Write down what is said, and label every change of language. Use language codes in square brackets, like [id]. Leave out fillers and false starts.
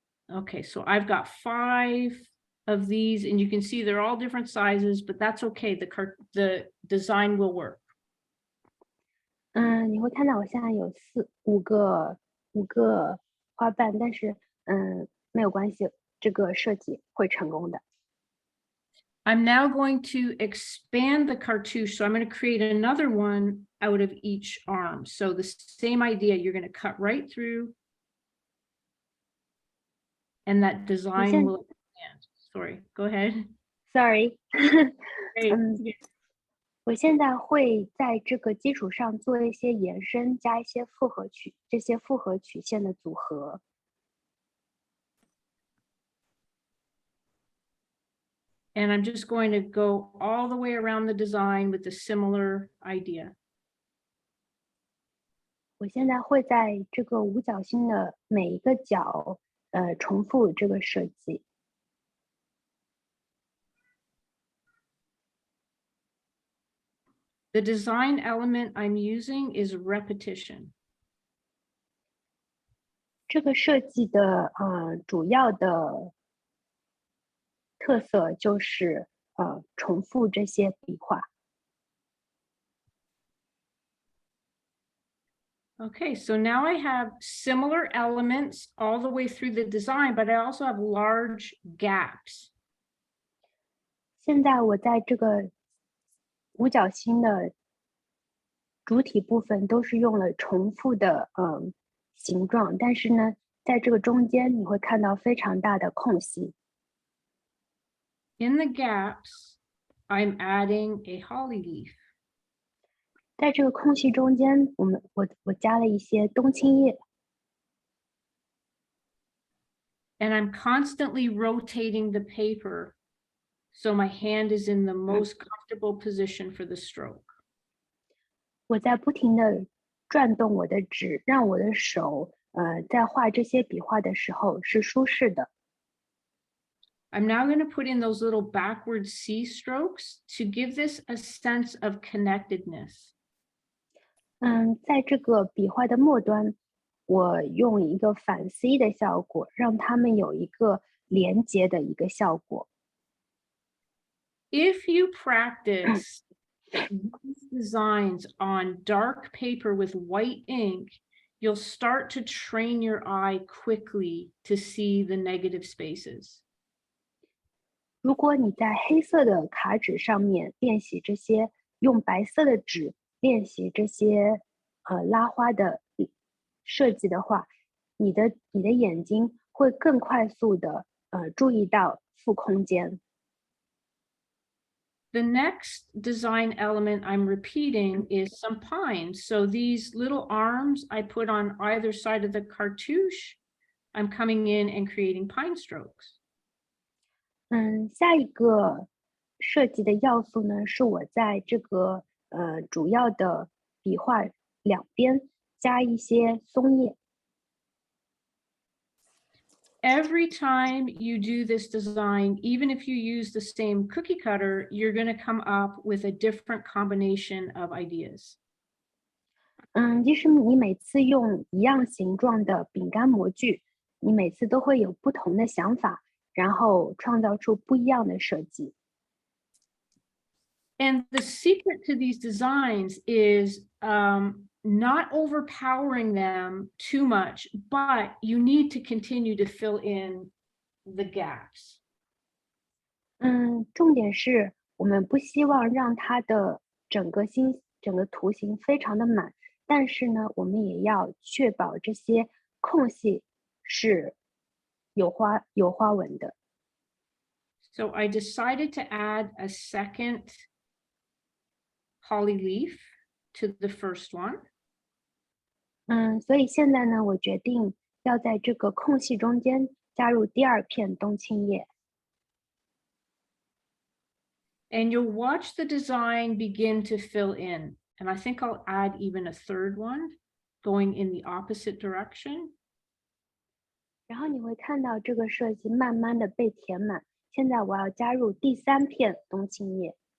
[en] Okay, so I've got 5 of these, and you can see they're all different sizes, but that's okay. The design will work. [zh] 你会看到我现在有5个花瓣，但是没有关系，这个设计会成功的。 [en] I'm now going to expand the cartouche. So I'm going to create another one out of each arm. So the same idea, you're going to cut right through, and that design will expand. Sorry, go ahead. Sorry. Great. [zh] 我现在会在这个基础上做一些延伸，加一些这些复合曲线的组合。 [en] And I'm just going to go all the way around the design with a similar idea. [zh] 我现在会在这个五角星的每一个角，重复这个设计。 [en] The design element I'm using is repetition. [zh] 这个设计的主要的特色就是重复这些笔画。 [en] Okay, so now I have similar elements all the way through the design, but I also have large gaps. [zh] 现在我在这个五角星的主体部分都是用了重复的形状，但是呢，在这个中间你会看到非常大的空隙。 [en] In the gaps, I'm adding a holly leaf. [zh] 在这个空隙中间，我加了一些冬青叶。 [en] And I'm constantly rotating the paper so my hand is in the most comfortable position for the stroke. [zh] 我在不停的转动我的纸，让我的手在画这些笔画的时候是舒适的。 [en] I'm now going to put in those little backward C strokes to give this a sense of connectedness. [zh] 在这个笔画的末端，我用一个反 C 的效果，让它们有一个连接的一个效果。 [en] If you practice these designs on dark paper with white ink, you'll start to train your eye quickly to see the negative spaces. [zh] 如果你在黑色的卡纸上面练习这些，用白色的纸练习这些拉花的设计的话，你的眼睛会更快速的注意到负空间。 [en] The next design element I'm repeating is some pines. So these little arms I put on either side of the cartouche, I'm coming in and creating pine strokes. [zh] 下一个设计的要素呢，是我在这个主要的笔画两边加一些松叶。 [en] Every time you do this design, even if you use the same cookie cutter, you're going to come up with a different combination of ideas. [zh] 即使你每次用一样形状的饼干模具，你每次都会有不同的想法，然后创造出不一样的设计。 [en] And the secret to these designs is not overpowering them too much, but you need to continue to fill in the gaps. [zh] 重点是我们不希望让它的整个图形非常的满，但是呢，我们也要确保这些空隙是有花纹的。 [en] So I decided to add a second holly leaf to the first one. [zh] 所以现在呢，我决定要在这个空隙中间加入第二片冬青叶。 [en] And you'll watch the design begin to fill in. And I think I'll add even a third one going in the opposite direction. [zh] 然后你会看到这个设计慢慢的被填满。现在我要加入第三片冬青叶。